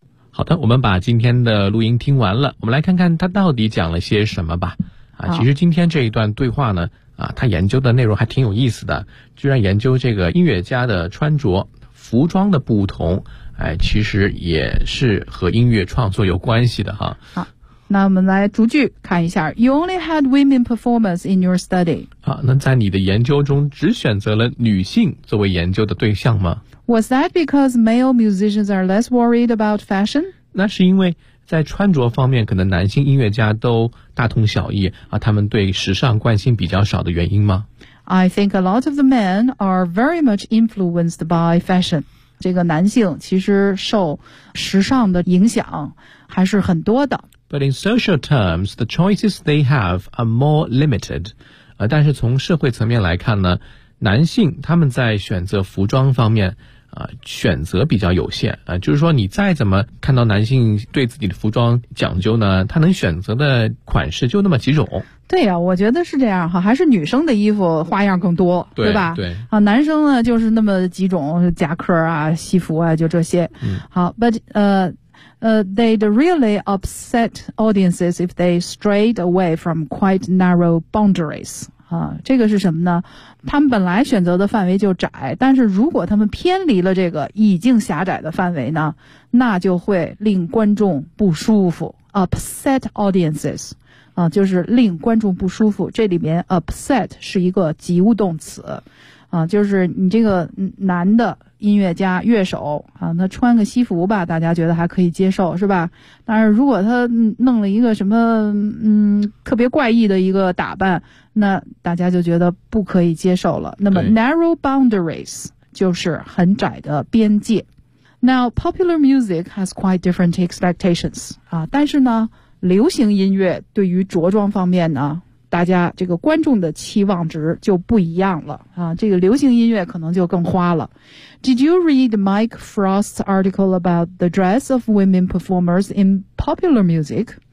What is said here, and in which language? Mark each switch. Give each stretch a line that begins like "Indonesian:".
Chinese: 好的，我们把今天的录音听完了，我们来看看他到底讲了些什么吧。啊，其实今天这一段对话呢，啊，他研究的内容还挺有意思的，居然研究这个音乐家的穿着、服装的不同，哎，其实也是和音乐创作有关系的哈。好，那我们来逐句看一下。
English: You only had women performers in your study.
Chinese: 啊，那在你的研究中只选择了女性作为研究的对象吗？
English: Was that because male musicians are less worried about fashion?
Chinese: 那是因为在穿着方面可能男性音乐家都大同小异啊，他们对时尚关心比较少的原因吗？
English: I think a lot of the men are very much influenced by fashion.
Chinese: 这个男性其实受时尚的影响还是很多的。
English: But in social terms, the choices they have are more limited.
Chinese: 但是从社会层面来看呢，男性他们在选择服装方面选择比较有限就是说你再怎么看到男性对自己的服装讲究呢，他能选择的款式就那么几种。对呀、啊，我觉得是这样哈，还是女生的衣服花样更多，对吧？对啊，男生呢就是那么几种夹克啊、西服啊，就这些。嗯、好
English: ，but they'd really upset audiences if they strayed away from quite narrow boundaries。
Chinese: 啊，这个是什么呢？他们本来选择的范围就窄，但是如果他们偏离了这个已经狭窄的范围呢，那就会令观众不舒服 ，upset audiences。啊，就是令观众不舒服。这里面 upset 是一个及物动词，啊，就是你这个男的音乐家乐手啊，那穿个西服吧，大家觉得还可以接受，是吧？但是如果他弄了一个什么特别怪异的一个打扮，那大家就觉得不可以接受了。那么 narrow boundaries 就是很窄的边界。
English: Now popular music has quite different expectations
Chinese: 啊，但是呢。流行音乐对于着装方面呢，大家这个观众的期望值就不一样了啊。这个流行音乐可能就更花了。
English: Did you read Mike Frost's article about the dress of women performers in popular music?